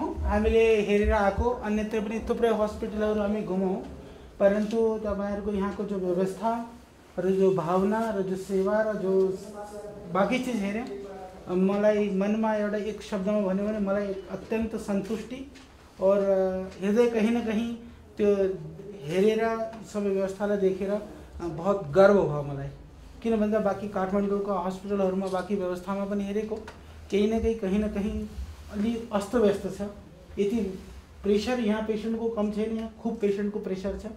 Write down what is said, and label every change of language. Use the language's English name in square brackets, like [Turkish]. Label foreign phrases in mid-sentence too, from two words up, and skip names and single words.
[Nepali] हामीले हेरेर आएको अन्यत्र पनि थुप्रै हस्पिटलहरू हामी घुमौँ, परन्तु तपाईँहरूको यहाँको जो व्यवस्था र जो भावना र जो सेवा र जो बाँकी चिज हेऱ्यौँ, मलाई मनमा एउटा एक शब्दमा भन्यो भने मलाई अत्यन्त सन्तुष्टि और हृदय [Hindi] कहीं न कहीं [Nepali] त्यो हेरेर सबै व्यवस्थालाई देखेर बहुत गर्व भयो मलाई। किन भन्दा बाँकी काठमाडौँको हस्पिटलहरूमा बाँकी व्यवस्थामा पनि हेरेको [Hindi] कहीं न कहीं [Nepali] अलि अस्तव्यस्त छ। यति प्रेसर यहाँ पेशेन्टको कम छैन, यहाँ खूब पेशेन्टको प्रेसर छ।